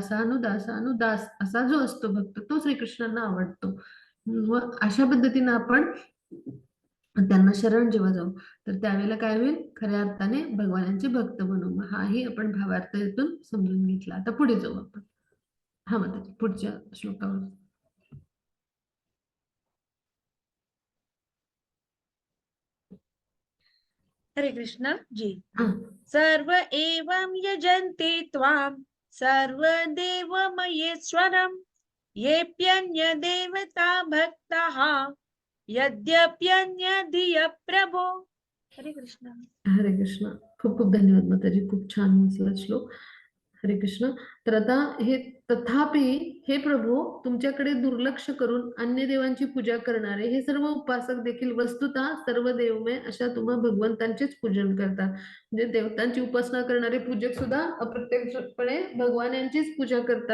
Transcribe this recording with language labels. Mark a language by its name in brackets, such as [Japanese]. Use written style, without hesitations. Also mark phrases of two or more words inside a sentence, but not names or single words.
[Marathi] दास असा जो असतो भक्त तो श्रीकृष्णांना आवडतो. मग अशा पद्धतीनं आपण त्यांना शरण जेव्हा जाऊ तर त्यावेळेला काय होईल? खऱ्या अर्थाने भगवानांचे भक्त बनू. मग हाही आपण भावार्थ यातून समजून घेतला. आता पुढे जाऊ आपण. हा माताजी, पुढच्या श्लोकावर. हरे कृष्ण जी. हा. [Sanskrit] सर्व एवं यजन्ते त्वां सर्वदेवमहेश्वरं येऽप्यन्य देवता भक्ताः यद्यप्यन्यधिय प्रभो. [Marathi] हरे कृष्ण. हरे कृष्ण. खूप खूप धन्यवाद माताजी, खूप छान वाचला श्लोक. हरे कृष्ण. तर आता हे तथापि हे प्रभू तुमच्याकडे दुर्लक्ष करून अन्य देवांची पूजा करणारे हे सर्व उपासक देखील वस्तुतः सर्व देवमय अशा तुम्हा भगवंतांचेच पूजन करतात. म्हणजे देवतांची उपासना करणारे पूजक सुद्धा अप्रत्यक्षपणे भगवान यांचीच पूजा करतात.